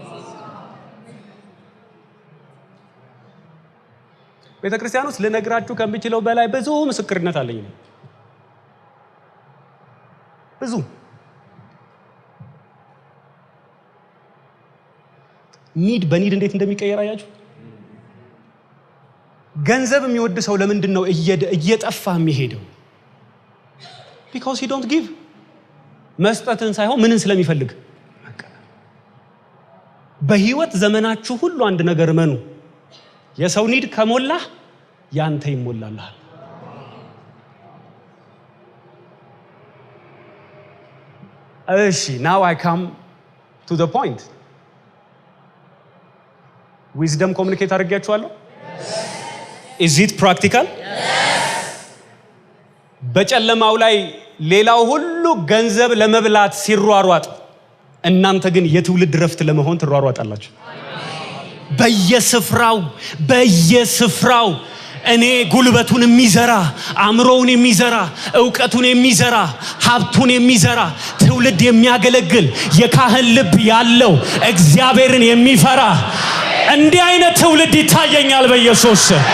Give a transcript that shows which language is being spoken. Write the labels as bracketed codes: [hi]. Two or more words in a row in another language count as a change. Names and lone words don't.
[am] ቤተክርስቲያን ውስጥ ልነግራችሁ ከምችለው በላይ ብዙ ምስክርነት አለኝ ነው። ብዙ ኒድ በኒድ እንዴት እንደሚቀየር አያችሁ። ገንዘብ የሚወድ ሰው ለምንድን ነው እየጠፋ የሚሄደው? [en] because he don't give። [am] መስጠትን ሳይሆን ምንን ስለሚፈልግ። በህይወት ዘመናችሁ ሁሉ አንድ ነገር መኑ፣ የሰው ኒድ ከሞላ ያንተ ይሞላልሃል። እሺ [en] now I come to the point። [am] ዊዝደም ኮሙኒኬት አድርጌያችኋለሁ። [en] is it practical? [am] በጨለማው ላይ ሌላው ሁሉ ገንዘብ ለመብላት ሲሯሯጥ፣ እናንተ ግን የትውልድ ረፍት ለመሆን ትሯሯጣላችሁ። በየስፍራው እኔ ጉልበቱን የሚዘራ፣ አእምሮውን የሚዘራ፣ ዕውቀቱን የሚዘራ፣ ሀብቱን የሚዘራ፣ ትውልድ የሚያገለግል፣ የካህን ልብ ያለው፣ እግዚአብሔርን የሚፈራ እንዲህ አይነት ትውልድ ይታየኛል። በኢየሱስ